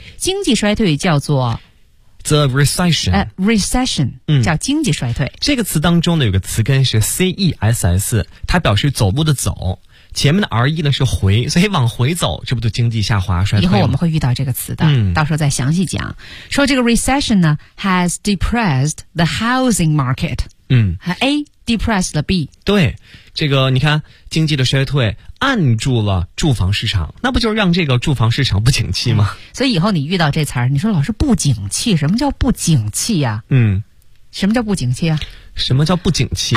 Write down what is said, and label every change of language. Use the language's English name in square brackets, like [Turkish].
[Chinese] 经济衰退叫做 [English] The recession.、 recession、嗯、 [Chinese] 叫经济衰退。这个词当中呢有个词根是 CESS， 它表示走路的走。前面的 RE 呢是回，所以往回走，这不就经济下滑衰退吗？以后我们会遇到这个词的、嗯、到时候再详细讲。说这个 [English] recession 呢 has depressed the housing market。嗯 [Chinese] ，A depressed 了 B，对，这个你看经济的衰退按住了住房市场，那不就是让这个住房市场不景气吗？所以以后你遇到这词儿，你说老师不景气，什么叫不景气呀、啊？嗯，什么叫不景气啊？什么叫不景气？